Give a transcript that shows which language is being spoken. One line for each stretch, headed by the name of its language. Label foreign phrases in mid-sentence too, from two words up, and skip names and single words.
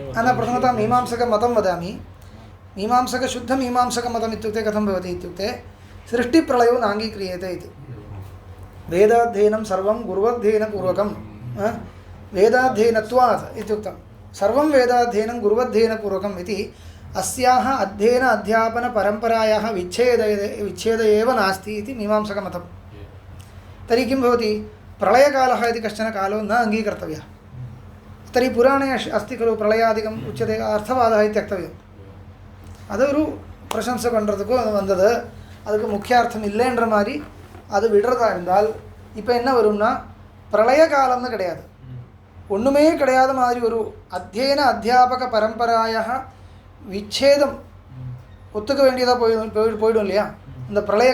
Sanskrit: न प्रथमतः मीमांसकमतं वदामि मीमांसकशुद्धमीमांसकमतम् इत्युक्ते कथं भवति इत्युक्ते सृष्टिप्रलयो नाङ्गीक्रियते इति वेदाध्ययनं सर्वं गुरुवध्ययनपूर्वकं वेदाध्ययनत्वात् इत्युक्तं सर्वं वेदाध्ययनं गुरुवध्ययनपूर्वकम् इति अस्याः अध्ययन अध्यापनपरम्परायाः विच्छेद एव नास्ति इति मीमांसकमतं तर्हि किं भवति प्रलयकालः इति कश्चन कालो न अङ्गीकर्तव्यः तर्हि पुराणे अस्ति खलु प्रलयादिकम् उच्यते अर्थवादः इति त्यक्तव्यम्
Tamil: அது ஒரு பிரசன்சை பண்ணுறதுக்கும் வந்தது அதுக்கு முக்கிய அர்த்தம் இல்லைன்ற மாதிரி அது விடுறதா இருந்தால் இப்போ என்ன வரும்னா பிரளய காலம்னு கிடையாது ஒன்றுமே கிடையாத மாதிரி ஒரு
Sanskrit: अध्ययन अध्यापक परम्परायाः विच्छेदम्
Tamil: ஒத்துக்க வேண்டியதாக போயிடும் இல்லையா இந்த பிரளய